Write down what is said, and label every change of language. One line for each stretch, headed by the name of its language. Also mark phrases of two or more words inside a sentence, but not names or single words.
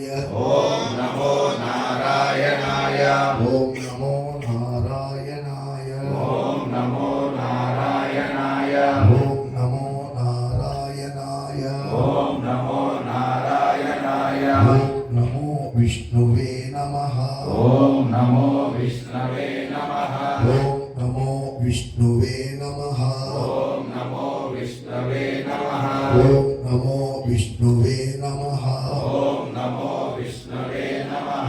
Sanskrit: ఓం నమో నారాయణాయ. ఓం నమో నారాయణాయ. ఓం నమో నారాయణాయ. ఓం నమో నారాయణాయ. ఓం నమో నారాయణాయ. ఓం నమో విష్ణువే నమః. ఓం నమో విష్ణవే నమః. ఓం నమో విష్ణువే నమః. ఓం నమో విష్ణవే నమః. ఓం నమో విష్ణువే నమః. ఓం నమో విష్ణవే నమః.